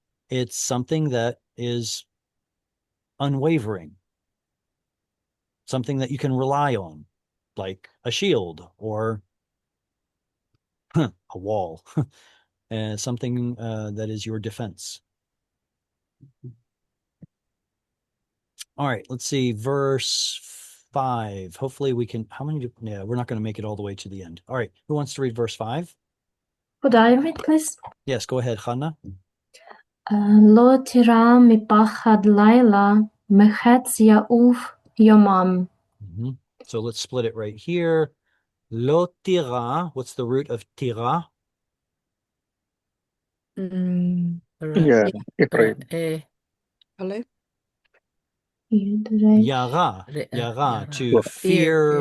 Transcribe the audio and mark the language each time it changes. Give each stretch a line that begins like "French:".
English: It's something that is unwavering, something that you can rely on, like a shield or a wall, something that is your defense. All right, let's see, verse 5. Hopefully we can, yeah, we're not going to make it all the way to the end. All right, who wants to read verse 5? Could I read, please? Yes, go ahead, Hannah.
Hebrew: לא תירא מפחד לילה, מחץ יעוף יומם.
English: So let's split it right here. Lo tira. What's the root of tira? Yeah, afraid.
Hebrew: Yara. Yara, Yara.
English: to fear,